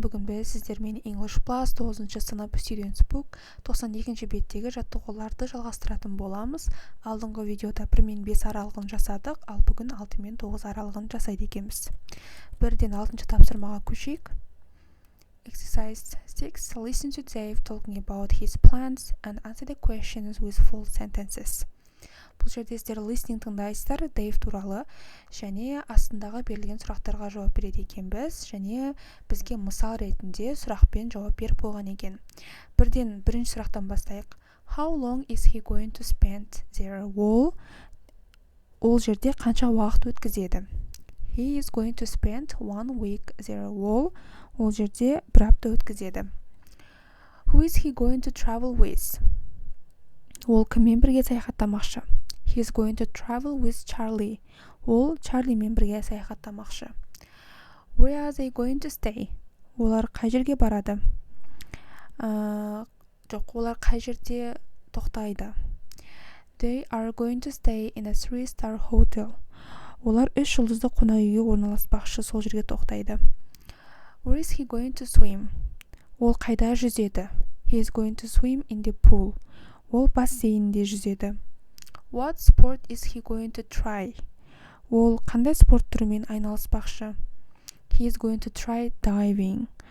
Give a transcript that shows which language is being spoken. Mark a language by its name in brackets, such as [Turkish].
[Kazakh] Бүгін біз сіздермен English Plus 9-шы сынып Students Book 92-ші беттегі жаттығуларды жалғастыратын боламыз. Алдыңғы видеода 1 мен 5 аралығын жасадық, ал бүгін 6 мен 9 аралығын жасайды екенбіз. Бірден 6-шы тапсырмаға көшейік. [English] Exercise 6. Listen to Dave talking about his plans and answer the questions with full sentences. [Kazakh] Бұл жерде сіздер listening тыңдайсыздар Дэйв туралы және астындағы берілген сұрақтарға жауап береді екенбіз және бізге мысал ретінде сұрақпен жауап беріп қойған екен. Бірден бірінші сұрақтан бастайық. [English] How long is he going to spend there? [Kazakh] Ол жерде қанша уақыт өткізеді? [English] He is going to spend 1 week there. [Kazakh] Ол жерде бір апта өткізеді. [English] Who is he going to travel with? [Kazakh] Ол кіммен бірге саяхаттамақшы? [English] He is going to travel with Charlie. [Kazakh] Ол Чарлимен бірге саяхаттамақшы. [English] Where are they going to stay? [Kazakh] Олар қай жерге барады? Олар қай жерде тоқтайды? [English] They are going to stay in a 3-star hotel. [Kazakh] Олар 3 жұлдызды қонақ үйге орналаспақшы, сол жерге тоқтайды. [English] Where is he going to swim? [Kazakh] Ол қайда жүзеді? [English] He is going to swim in the pool. [Kazakh] Ол бассейнде жүзеді. [English] What sport is he going to try? [Kazakh] Ол қандай спорт түрімен айналыспақшы? [English] He is going to try diving.